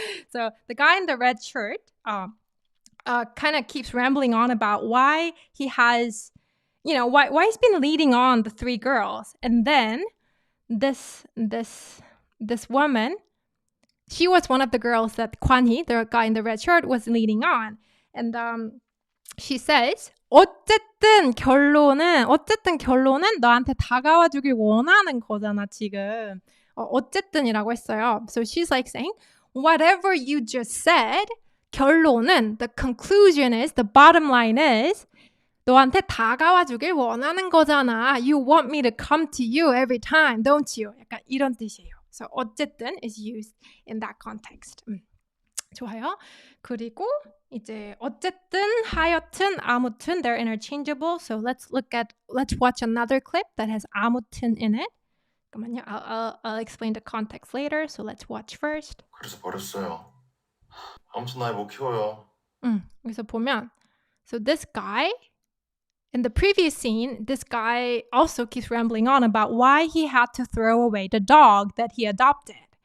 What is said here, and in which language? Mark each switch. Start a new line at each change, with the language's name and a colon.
English: So the guy in the red shirt kind of keeps rambling on about why he has, why he's been leading on the three girls. And then this woman, she was one of the girls that Kwan-hee, the guy in the red shirt, was leading on. And she says,
Korean: 어쨌든 결론은 너한테 다가와 주길 원하는 거잖아, 지금. 어쨌든이라고 했어요.
English: So she's like saying, whatever you just said, 결론은, the conclusion is, the bottom line is,
Korean: 너한테 다가와 주길 원하는 거잖아.
English: You want me to come to you every time, don't you?
Korean: 약간 이런 뜻이에요.
English: So 어쨌든 is used in that context.
Korean: 좋아요. 그리고 이제 어쨌든, 하여튼, 아무튼,
English: they're interchangeable. So let's watch another clip that has 아무튼 in it.
Korean: 잠깐만요.
English: I'll explain the context later. So let's watch first.
Korean: 그래서 버렸어요. 아무튼 나 못 키워요. 여기서 보면,
English: so this guy, in the previous scene, this guy also keeps rambling on about why he had to throw away the dog that he adopted.